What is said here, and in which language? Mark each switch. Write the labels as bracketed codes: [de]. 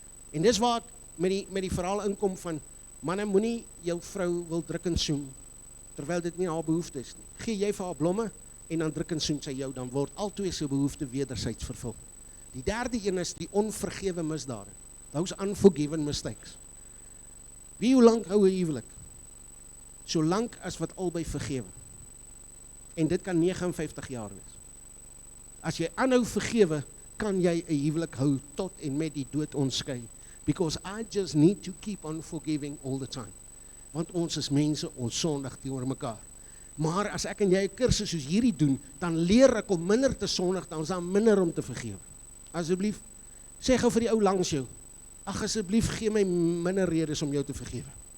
[af] En dis waar ek met die verhaal inkom van, manne, moenie jou vrou wil druk en soen, terwyl dit nie haar behoefte is nie. Gee jy vir haar blomme, en dan druk en soen sy jou, dan word altwee se behoefte wederzijds vervul. Die derde een is die onvergewe misdade. [en] Those unforgiven mistakes. [af] Wie hoe lang hou 'n huwelik? So lank as wat albei vergewe. En dit kan 59 jaar wees. As jy aanhou vergewe, kan jy 'n huwelik hou tot en met die dood ons skei. [en] Because I just need to keep on forgiving all the time. [af] Want ons is mense, ons sondig teenoor mekaar. Maar as ek en jy 'n kursus soos hierdie doen, dan leer ek om minder te sondig, dan is daar minder om te vergewe. Asseblief, sê gou vir die ou langs jou, ag asseblief gee my minder redes om jou te vergewe.